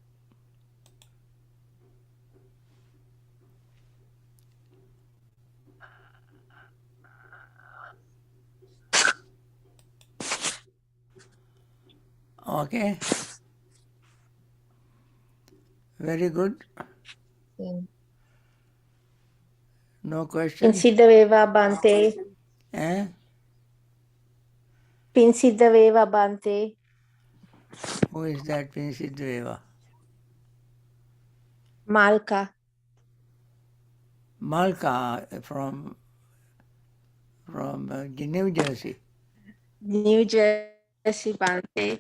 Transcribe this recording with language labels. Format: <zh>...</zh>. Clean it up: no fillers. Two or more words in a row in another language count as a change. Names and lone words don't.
<en>Okay? Very good. No questions? Pinsidda veva Bhante. Eh? Pinsidda veva Bhante. Who is that Pinsidveva? Malka. Malka from New Jersey. New Jersey Bhante.</en>